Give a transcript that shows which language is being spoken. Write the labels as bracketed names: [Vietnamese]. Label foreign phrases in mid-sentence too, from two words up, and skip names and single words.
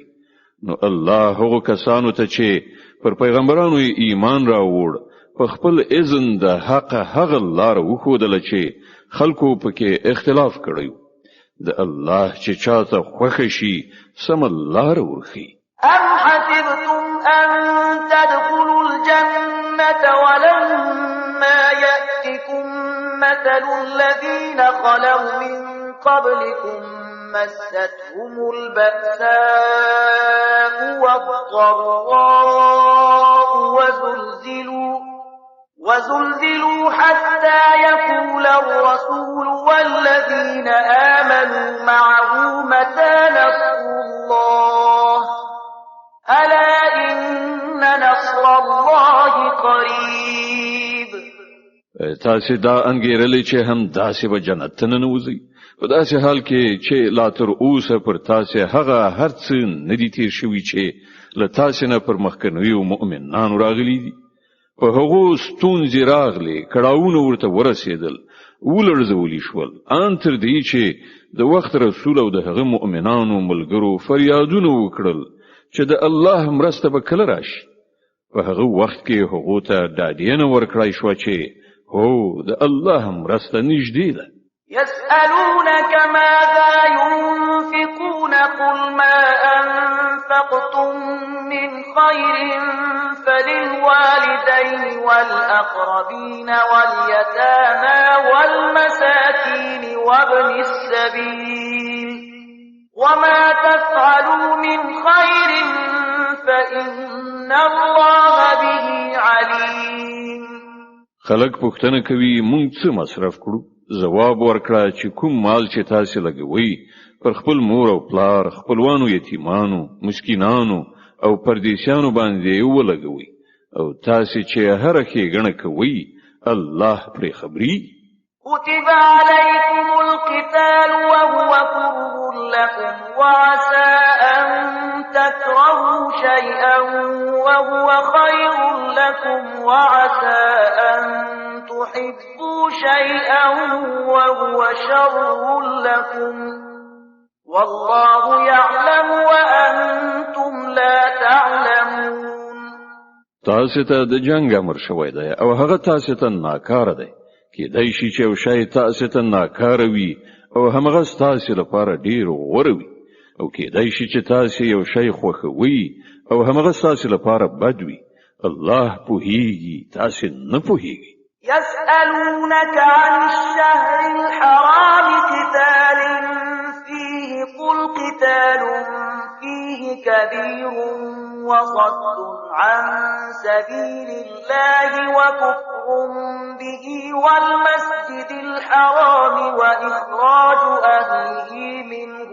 [Pashto] نو الله هغو کسانو ته چې پر پیغمبرانو ایمان راوړ په خپل اذن د حق هغه لار وښودله چې خلکو پکې اختلاف کړی د الله چې چاته خوښ شي سم لار ورخي. [Arabic] أم حسبتم أن تدخلوا الجنة ولما يأتكم مثل الذين خلوا من قبلكم مستهم البأساء والضراء وزلزلوا حتى يقول الرسول والذين آمنوا معه متى نصر الله ألا إن نصر الله قريب. [Pashto] تاسې دا انګیرلې چې هم داسې به جنت ته ننوځئ په داسې حال کې چې لا تر اوسه پر تاسې هغه هر څه نه دي تیر شوي چې له تاسې نه پر مخکنیو مؤمنانو راغلي دي. په هغو ستونزې راغلې کړاوونه ورته ورسېدل ولړزولي شول ان تر دې چې د وخت رسول او د هغه مؤمنانو ملګرو فریادونه وکړل چې د الله مرسته به کله راشي. په هغه وخت کې هغو ته ډاډینه ورکړای شو چې هو د الله مرسته نږدې ده. [Arabic] يسألونك ماذا ينفقون قل ما أنفقتم من خير فللوالدين والأقربين واليتامى والمساكين وابن السبيل وما تفعلوا من خير فإن الله به عليم. [Pashto] خلق پوښتنه کوي مونږ څه مصرف کړو؟ جواب ورکړه چې کوم مال چې تاسو لګوي پر خپل مور او پلار، خپلوانو، یتیمانو، مسکینانو او پردیسیانو باندې ولګوي او تاسو چې هر ښېګڼه کوي الله پرې خبري. [Arabic] كتب عليكم القتال وهو كره لكم وعسى أن تكرهوا شيئا وهو خير لكم وعسى أن تحبوا شيئا وهو شر لكم والله يعلم وأنتم لا تعلمون. [Pashto] تاسو ته د جنگ امر شوی دی او هغه تاسو ته ناکاره دی. کېدای شي چې یو شی تاسو ته ناکاره وي او همغه تاسو لپاره ډیر غوره وي او کېدای شي چې تاسو یو شی خوښوي او همغه تاسو لپاره بد وي. الله پوهیږي تاسو نه پوهیږي. [Arabic] يسألونك عن الشهر الحرام قتال فيه قل قتال فيه كبير وصد عن سبيل الله وكفر به والمسجد الحرام وإخراج أهله منه